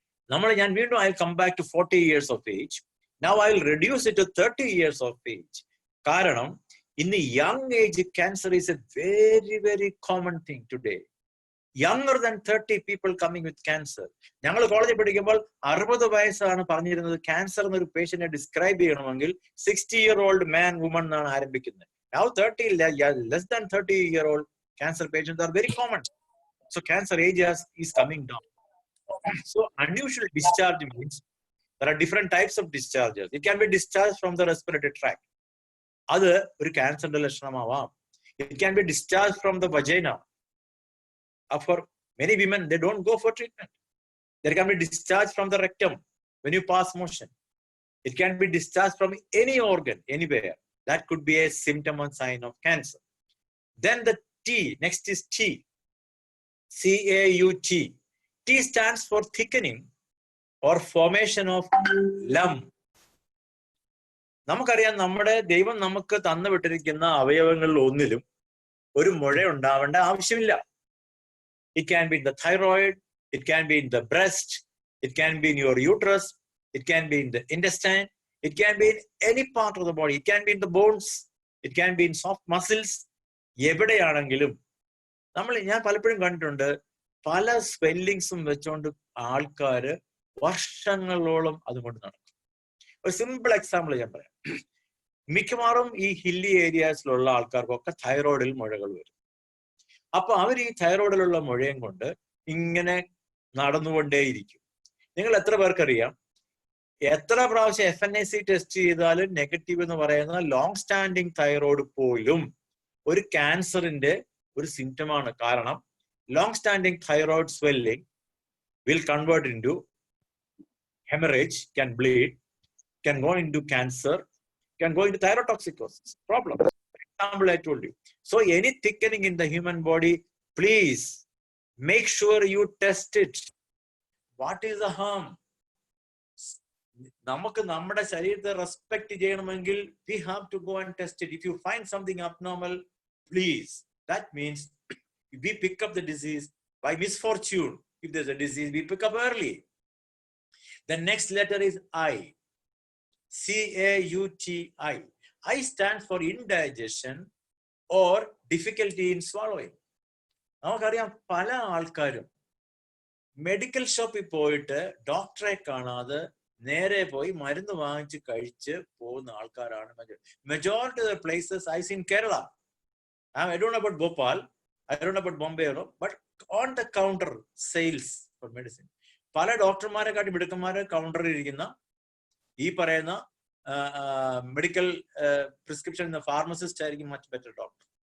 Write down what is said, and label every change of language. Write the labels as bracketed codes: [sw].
[en] I'll come back to 40 years of age. Now I will reduce it to 30 years of age. [ml] Karanam, [en] in the young age, cancer is a very, very common thing today. Younger than 30 people coming with cancer. [ml] ഞങ്ങൾ കോളേജിൽ പഠിക്കുമ്പോൾ 60 വയസ്സാണ് പറഞ്ഞിരുന്നത് cancer എന്നൊരു പേഷ്യന്റിനെ describe ചെയ്യണമെങ്കിൽ [en] 60-year-old man, woman [ml] എന്നാണ് ആരംഭിക്കുന്നത്. [en] Now 30, less than 30-year-old cancer patients are very common. So cancer age is coming down. So unusual discharge means there are different types of discharges. It can be discharged from the respiratory tract. [ml] അത് ഒരു ക്യാൻസറിന്റെ ലക്ഷണമാവാം. [en] It can be discharged from the vagina. For many women, they don't go for treatment. There can be discharge from the rectum when you pass motion. It can be discharged from any organ, anywhere. That could be a symptom or sign of cancer. Then the T, next is T. C-A-U-T. T stands for thickening or formation of lump. [ml] നമുക്കറിയാം, നമ്മുടെ ദൈവം നമുക്ക് തന്നു വിട്ടിരിക്കുന്ന അവയവങ്ങളിൽ ഒന്നിലും ഒരു മുഴ ഉണ്ടാവേണ്ട ആവശ്യമില്ല. [en] It can be in the thyroid, it can be in the breast, it can be in your uterus, it can be in the intestine, it can be in any part of the body, it can be in the bones, it can be in soft muscles. [ml] എവിടെയാണെങ്കിലും ഞാൻ പലപ്പോഴും കണ്ടിട്ടുണ്ട്, പല സ്വെല്ലിങ്സും വെച്ചുകൊണ്ട് ആൾക്കാര് വർഷങ്ങളോളം അതുകൊണ്ട് നടക്കും. ഒരു സിമ്പിൾ എക്സാമ്പിൾ ഞാൻ പറയാം. മിക്കവാറും ഈ ഹില്ലി ഏരിയാസിലുള്ള ആൾക്കാർക്കൊക്കെ തൈറോയിഡിൽ മുഴകൾ വരും. അപ്പൊ അവർ ഈ തൈറോയിഡിലുള്ള മുഴയും കൊണ്ട് ഇങ്ങനെ നടന്നുകൊണ്ടേയിരിക്കും. നിങ്ങൾ എത്ര പേർക്കറിയാം, എത്ര പ്രാവശ്യം FNAC ടെസ്റ്റ് ചെയ്താലും നെഗറ്റീവ് എന്ന് പറയുന്ന ലോങ് സ്റ്റാൻഡിങ് തൈറോയിഡ് പോലും ഒരു ക്യാൻസറിന്റെ ഒരു സിംറ്റമാണ്. കാരണം long standing thyroid swelling [en] will convert into hemorrhage, can bleed, can go into cancer, can go into thyrotoxicosis problem. Example I told you. So any thickening in the human body, please make sure you test it. What is the harm? [ml] നമുക്ക് നമ്മുടെ ശരീരത്തെ respect ചെയ്യണമെങ്കിൽ [en] we have to go and test it. If you find something abnormal, please. That means if we pick up the disease by misfortune, if there's a disease, we pick up early. The next letter is I. C-A-U-T-I. I stands for indigestion or difficulty in swallowing. [ml] നമുക്കറിയാം, പല ആൾക്കാരും medical ഷോപ്പിൽ പോയിട്ട് ഡോക്ടറെ കാണാതെ നേരെ പോയി മരുന്ന് വാങ്ങിച്ച് കഴിച്ച് പോകുന്ന ആൾക്കാരാണ് [en] Majority of the places I seen Kerala. I don't know about Bhopal, I don't know about Bombay, but on the counter sales for medicine, [ml] പല ഡോക്ടർമാരെക്കാട്ടി മിടുക്കന്മാരെ കൗണ്ടറിൽ ഇരിക്കുന്ന ഈ പറയുന്ന മെഡിക്കൽ പ്രിസ്ക്രിപ്ഷൻ ഫാർമസിസ്റ്റ് ആയിരിക്കും [en] Much better doctor.